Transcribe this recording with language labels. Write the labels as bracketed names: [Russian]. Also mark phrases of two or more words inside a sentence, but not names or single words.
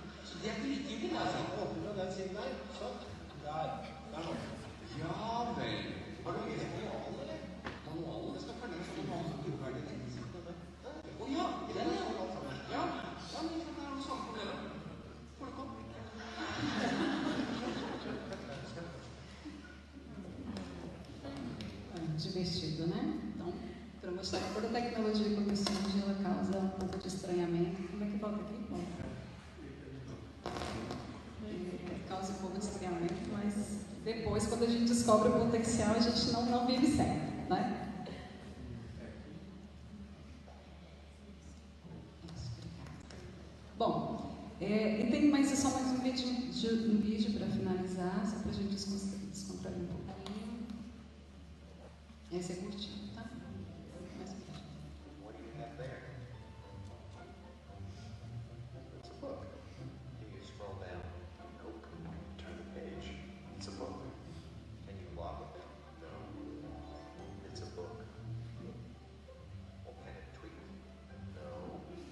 [Norwegian] Så det er ikke likegyldig, altså. Åpne fra den siden der. Sånn. Der nå. Ja vel. Har du lest manualen, eller? Manualen? Det skal følge med sånn manualen som bruker det. Ja, den er jo alt sammen. Ja, men det er jo samme problemet. Får du komme? [Portuguese] Divertido, né? Então, para mostrar que toda a tecnologia que eu surge, ela causa um pouco de estranhamento. Como é que volta aqui? Causa um pouco de estranhamento, mas depois, quando a gente descobre o potencial, a gente não vive certo, né? Bom, e tem só mais um vídeo para finalizar, só para a gente descontrair um pouquinho. Esse é curtinho, tá? Mais curtinho. [English] What do you have there? It's a book. Do you scroll down? Nope. Turn the page. It's a book. Can you log with it? No. It's a book. Well, can it tweet? No.